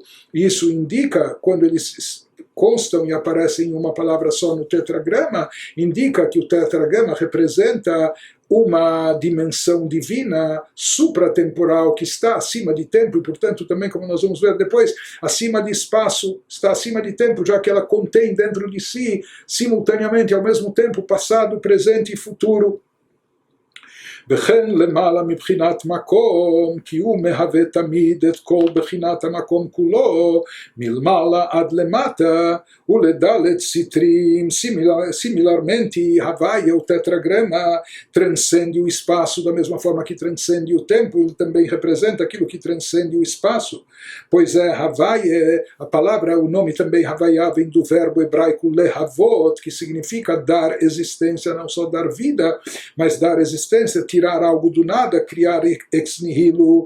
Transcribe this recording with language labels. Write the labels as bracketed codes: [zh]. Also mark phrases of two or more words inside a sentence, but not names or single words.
[pt] Isso indica, quando eles constam e aparecem em uma palavra só no tetragrama, indica que o tetragrama representa uma dimensão divina supratemporal que está acima de tempo e, portanto, também, como nós vamos ver depois, acima de espaço, está acima de tempo, já que ela contém dentro de si, simultaneamente, ao mesmo tempo, passado, presente e futuro. [he] וכן למעלה מבחינת מקום, כי הוא מהווה תמיד את כל בחינת המקום כולו, מלמעלה עד למטה, ולדלת סתרים. [pt] Similarmente, Havaya, o tetragrama, transcende o espaço da mesma forma que transcende o tempo, ele também representa aquilo que transcende o espaço. Pois é, Havaya, a palavra, o nome também Havaya vem do verbo hebraico lehavot, que significa dar existência, não só dar vida, mas dar existência, tirar algo do nada, criar [la] ex nihilo.